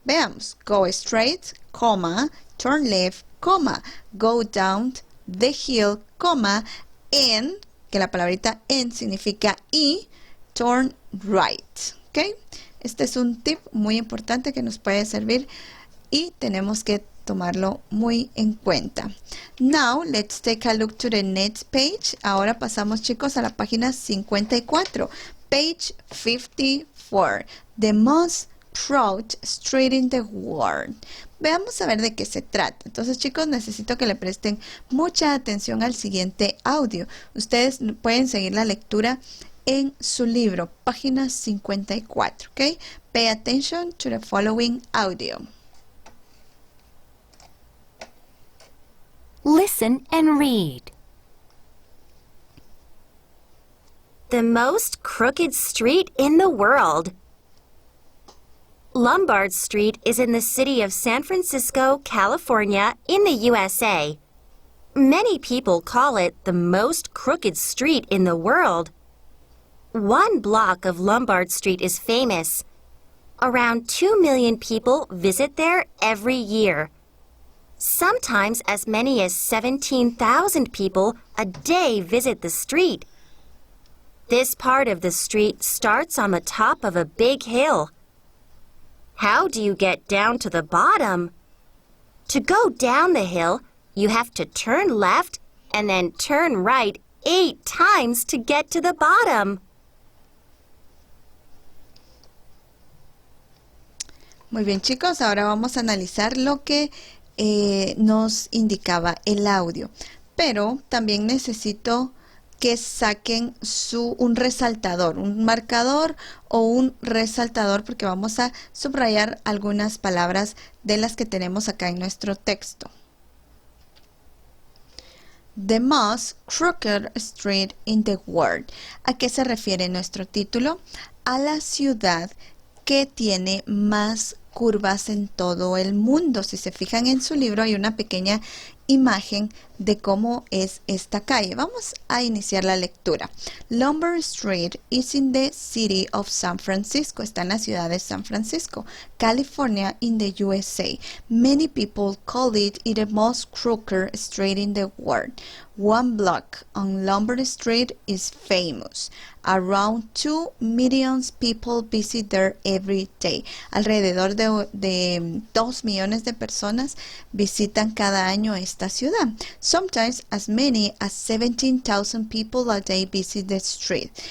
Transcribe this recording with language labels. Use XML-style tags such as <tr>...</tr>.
<es>Veamos.</es> <en>Go straight,</en> <es>coma,</es> <en>turn left,</en> <es>coma,</es> <en>go down the hill,</en> <es>coma, and, que la palabrita "and" significa y,</es> <en>turn right.</en> <es>¿Ok? Este es un tip muy importante que nos puede servir y tenemos que tomarlo muy en cuenta.</es> <en>Now, let's take a look to the next page.</en> <es>Ahora pasamos, chicos, a la página 54.</es> <en>Page 54. The most crowded street in the world.</en> <es>Veamos a ver de qué se trata. Entonces, chicos, necesito que le presten mucha atención al siguiente audio. Ustedes pueden seguir la lectura en su libro, página 54. ¿Ok?</es> <en>Pay attention to the following audio. Listen and read. The most crooked street in the world. Lombard Street is in the city of San Francisco, California, in the USA. Many people call it the most crooked street in the world. One block of Lombard Street is famous. Around 2 million people visit there every year. Sometimes as many as 17,000 people a day visit the street. This part of the street starts on the top of a big hill. How do you get down to the bottom? To go down the hill, you have to turn left and then turn right 8 times to get to the bottom.</en> <es>Muy bien, chicos, ahora vamos a analizar lo que nos indicaba el audio. Pero también necesito que saquen un resaltador, un marcador o un resaltador, porque vamos a subrayar algunas palabras de las que tenemos acá en nuestro texto.</es> <en>The most crooked street in the world.</en> <es>¿A qué se refiere nuestro título? A la ciudad que tiene más curvas en todo el mundo. Si se fijan en su libro hay una pequeña imagen de cómo es esta calle. Vamos a iniciar la lectura.</es> <en>Lombard Street is in the city of San Francisco.</en> <es>Está en la ciudad de San Francisco, California,</es> <en>in the USA. Many people call it the most crooked street in the world. One block on Lombard Street is famous. Around 2 million people visit there every day.</en> <es>Alrededor de 2 millones de personas visitan cada año esta ciudad.</es> <en>Sometimes as many as 17,000 people a day visit the street.</en>